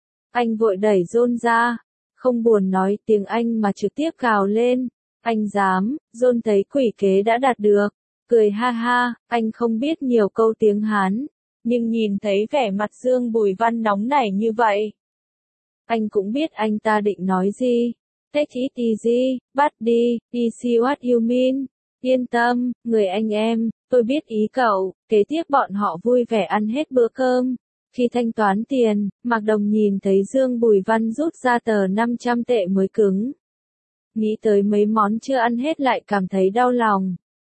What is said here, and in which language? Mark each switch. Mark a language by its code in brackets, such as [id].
[vi] Anh vội đẩy John ra, không buồn nói tiếng Anh mà trực tiếp gào lên. Anh dám, John thấy quỷ kế đã đạt được, cười ha ha, anh không biết nhiều câu tiếng Hán, nhưng nhìn thấy vẻ mặt Dương Bùi Văn nóng nảy như vậy. Anh cũng biết anh ta định nói gì. [en] Take it easy, buddy, easy what you mean. [vi] Yên tâm, người anh em, tôi biết ý cậu. Kế tiếp bọn họ vui vẻ ăn hết bữa cơm. Khi thanh toán tiền, Mạc Đồng nhìn thấy Dương Bùi Văn rút ra tờ 500 tệ mới cứng. Nghĩ tới mấy món chưa ăn hết lại cảm thấy đau lòng.